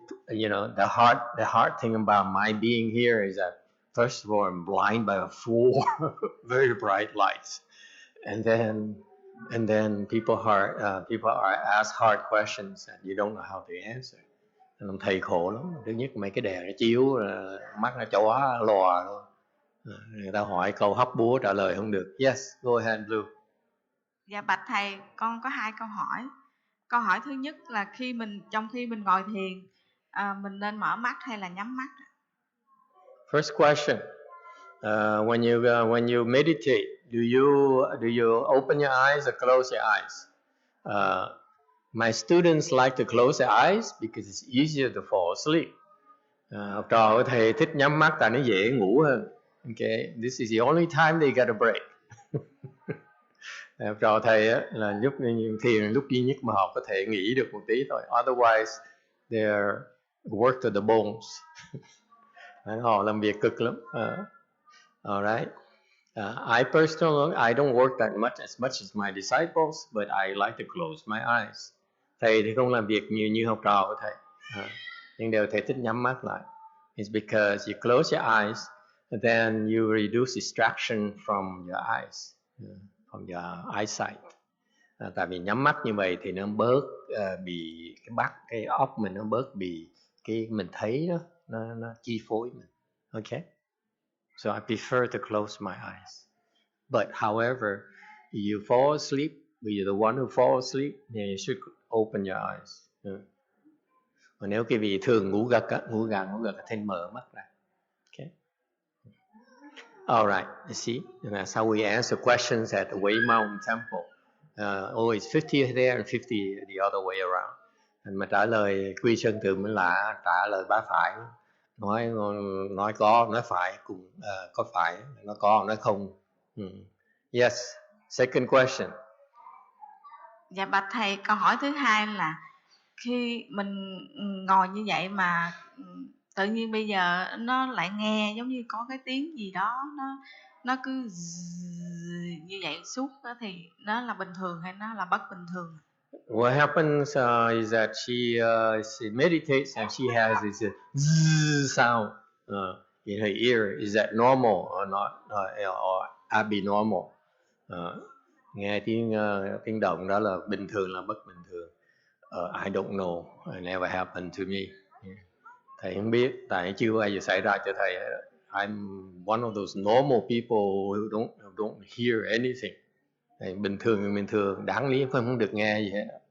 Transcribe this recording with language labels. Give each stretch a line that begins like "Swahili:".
English: You know, the hard thing about my being here is that first of all I'm blind by 4 very bright lights, and then people are asked hard questions and you don't know how to answer.
Vietnamese: Ông thầy khổ lắm. Thứ nhất mấy cái đèn nó chiếu, mắt nó chóa lòa luôn. Người ta hỏi câu hóc búa trả lời không được.
English: Yes, go ahead, Blue.
Vietnamese: Dạ bạch thầy, con có 2 câu hỏi. Câu hỏi thứ nhất là trong khi mình ngồi thiền, mình nên mở mắt hay là nhắm mắt?
English: First question. When you meditate, do you open your eyes or close your eyes? My students like to close their eyes because it's easier to fall asleep.
Vietnamese: Học trò của thầy thích nhắm mắt tại nó dễ ngủ hơn.
English: Okay, this is the only time they get a break.
Vietnamese: Học trò thầy á, là lúc thiền lúc duy nhất mà họ có thể nghỉ được một tí thôi.
English: Otherwise, they're work to the bones.
Vietnamese: Họ làm việc cực lắm.
English: Alright. I personally, I don't work that much as my disciples, but I like to close my eyes.
Vietnamese: Thầy thì không làm việc nhiều như học trò của thầy, nhưng đều thầy thích nhắm mắt lại.
English: It's because you close your eyes, then you reduce distraction from your eyes, from your eyesight.
Vietnamese: Tại vì nhắm mắt như vậy thì nó bớt bị cái óc mình nó bớt bị cái mình thấy đó, nó chi phối mình.
English: Okay? So I prefer to close my eyes. But however, you fall asleep, you're the one who fall asleep, then you should open your eyes.
Vietnamese: Còn nếu cái vị thường ngủ gật thì mở mắt ra.
English: Okay. All right. You see, and that's how we answer questions at the Wei Mountain Temple. Always 50 there and 50 the other way around.
Vietnamese: Mà trả lời quy sơn từ mới là trả lời bá phải. Nói có, nói phải, cùng có phải, nói có, nói không.
English: Yes. Second question.
Vietnamese: Dạ bạch thầy, câu hỏi thứ 2 là khi mình ngồi như vậy mà tự nhiên bây giờ nó lại nghe giống như có cái tiếng gì đó nó cứ như vậy suốt đó, thì nó là bình thường hay nó là bất bình thường?
English: What happens is that she meditates and she has this sound in her ear. Is that normal or not, or abnormal?
Vietnamese: Nghe tiếng động đó là bình thường là bất bình thường.
English: I don't know. It never happened to me.
Vietnamese: Thầy không biết, tại chưa bao giờ xảy ra cho thầy.
English: I'm one of those normal people who don't hear anything.
Vietnamese: Bình thường, đáng lý không được nghe gì hết.